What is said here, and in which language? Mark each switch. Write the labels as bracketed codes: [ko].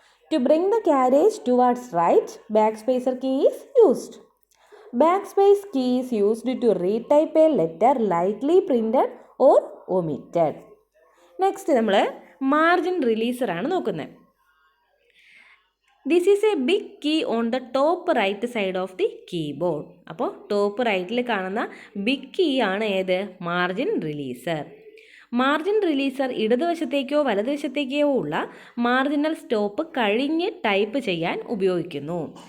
[en] To bring the carriage towards right, backspacer key is used. Backspace key is used to retype a letter lightly printed or omitted. [ml] Next നമ്മൾ margin റിലീസറാണ് നോക്കുന്നത്. [en] This is a big key on the top right side of the keyboard. [ml] അപ്പോൾ top റൈറ്റിൽ കാണുന്ന big key ആണ് ഏത്? Margin releaser. Margin releaser ഇടതുവശത്തേക്കോ വലതുവശത്തേക്കോ ഉള്ള marginal stop കഴിഞ്ഞ് type ചെയ്യാൻ ഉപയോഗിക്കുന്നു.